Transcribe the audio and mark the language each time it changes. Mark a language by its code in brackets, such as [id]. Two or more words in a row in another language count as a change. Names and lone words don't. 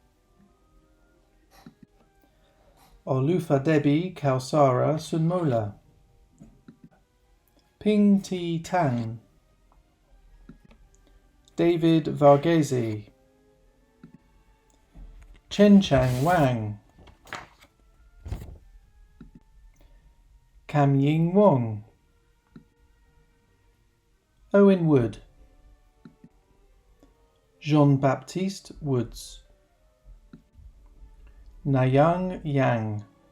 [en] Olufadebi Kausara Sunmola. Ping Ti Tang. David Varghese. Chen Chang Wang. Cam Ying Wong. Owen Wood. Jean-Baptiste Woods. Nayang Yang.